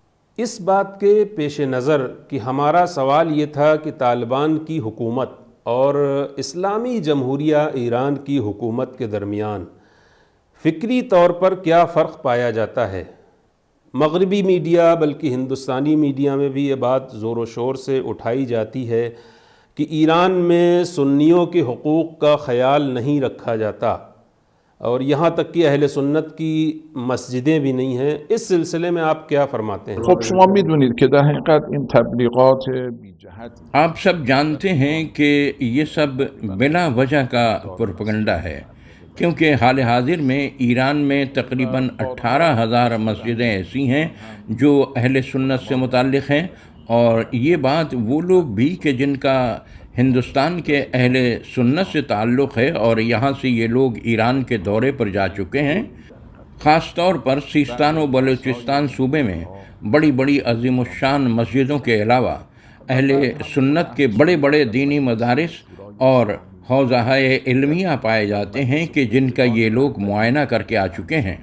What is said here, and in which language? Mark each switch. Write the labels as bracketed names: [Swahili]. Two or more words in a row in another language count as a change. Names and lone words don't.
[Urdu] اس بات کے پیش نظر کہ ہمارا سوال یہ تھا کہ طالبان کی حکومت اور اسلامی جمہوریہ ایران کی حکومت کے درمیان فکری طور پر کیا فرق پایا جاتا ہے، مغربی میڈیا بلکہ ہندوستانی میڈیا میں بھی یہ بات زور و شور سے اٹھائی جاتی ہے کہ ایران میں سنیوں کے حقوق کا خیال نہیں رکھا جاتا، اور یہاں تک کہ اہل سنت کی مسجدیں بھی نہیں ہیں۔ اس سلسلے میں آپ کیا فرماتے ہیں؟ [Persian] خب شما میدونید که در حقیقت این تبلیغات بی جهت [Urdu] آپ سب جانتے ہیں کہ یہ سب بلا وجہ کا پروپیگنڈا ہے، کیونکہ حال حاضر میں ایران میں تقریباً 18,000 مسجدیں ایسی ہیں جو اہل سنت سے متعلق ہیں، اور یہ بات وہ لوگ بھی کہ جن کا ہندوستان کے اہل سنت سے تعلق ہے اور یہاں سے یہ لوگ ایران کے دورے پر جا چکے ہیں، خاص طور پر سیستان و بلوچستان صوبے میں بڑی بڑی عظیم الشان مسجدوں کے علاوہ اہل سنت کے بڑے بڑے دینی مدارس اور حوزہ علمیہ پائے جاتے ہیں کہ جن کا یہ لوگ معائنہ کر کے آ چکے ہیں۔